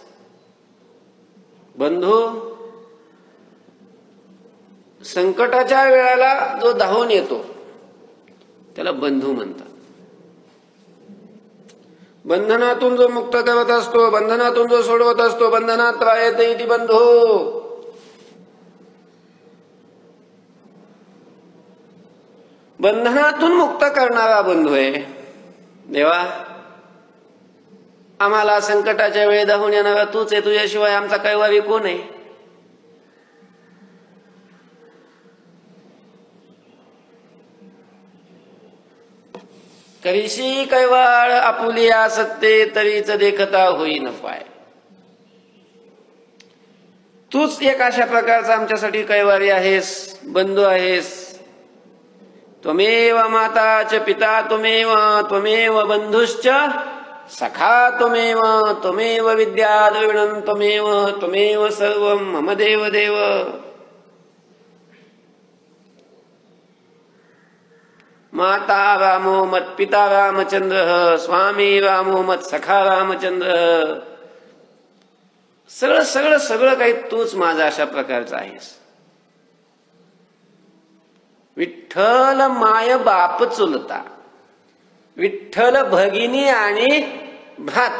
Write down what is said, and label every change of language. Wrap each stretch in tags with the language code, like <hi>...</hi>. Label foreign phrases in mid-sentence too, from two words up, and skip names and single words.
<mr>बंधू संकटाच्या वेळेला जो धावून येतो त्याला बंधू म्हणतात. बंधनातून जो मुक्त करत असतो, बंधनातून जो सोडवत असतो,</mr> <sa>बंधनात त्रायते इति बंधू.</sa> <mr>बंधनातून मुक्त करणारा बंधू आहे. देवा आम्हाला संकटाच्या वेळी धावून येणारा तूच आहे. तुझ्याशिवाय आमचा कैवारी कोण आहे? करीशी कैवाळ आपुलिया सत्ते तरीच देखता होई न पाय. तूच एक अशा प्रकारचा आमच्यासाठी कैवारी आहेस, बंधू आहेस.</mr> <sa>त्वमेव माता च पिता त्वमेव, त्वमेव बंधुश्च सखा त्वमेव, त्वमेव विद्या द्रविणं त्वमेव, त्वमेव सर्वं मम देव देव. माता रामो मत पिता रामचंद्र, स्वामी रामो मत सखा रामचंद्र.</sa> <mr>सगळं सगळं सगळं काही तूच माझा अशा प्रकारचा आहेस. विठ्ठल माय बाप चुलता, विठ्ठल भगिनी आणि भ्राता.</mr>